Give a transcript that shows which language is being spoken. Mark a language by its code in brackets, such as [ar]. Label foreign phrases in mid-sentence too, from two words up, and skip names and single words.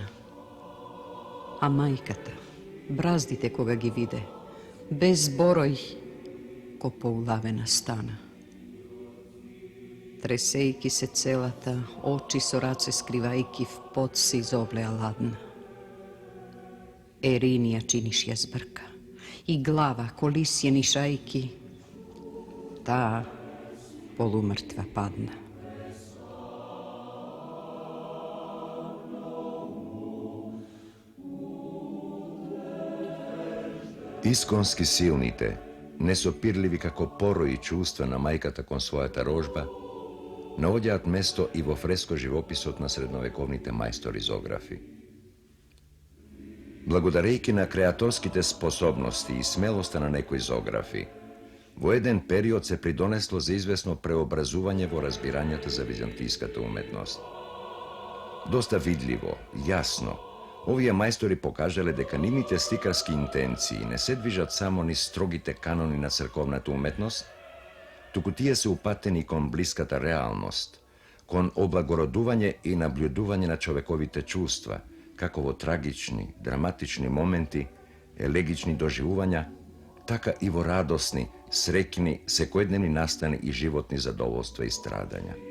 [mk] A majkata, brazdite koga gi vide, bez boroj, ko poulavena stana. Tresejki se celata, oči sorace skrivajki, v pot se izoblea ladna. Erinija činiš je zbrka, i glava kolisjeni šajki, ta polumrtva padna. Iskonski silnite, nesopirljivi kako poroji čustvena majkata kon svojata rožba, navodjat mesto i vo fresko živopisot na srednovekovnite majstorizografi. Благодарейки на креаторските способности и смелоста на некои зографи, во еден период се придонесло за известно преобразување во разбирањата за византиската уметност. Доста видливо, јасно, овие мајстори покажале дека нивните сликарски интенции не се движат само низ строгите канони на црковната уметност, туку тие се упатени кон блиската реалност, кон облагородување и наблюдување на човековите чувства, како во трагични, драматични моменти, елегични доживувања, така и во радосни, среќни, секојдневни настани и животни задоволства и страдања.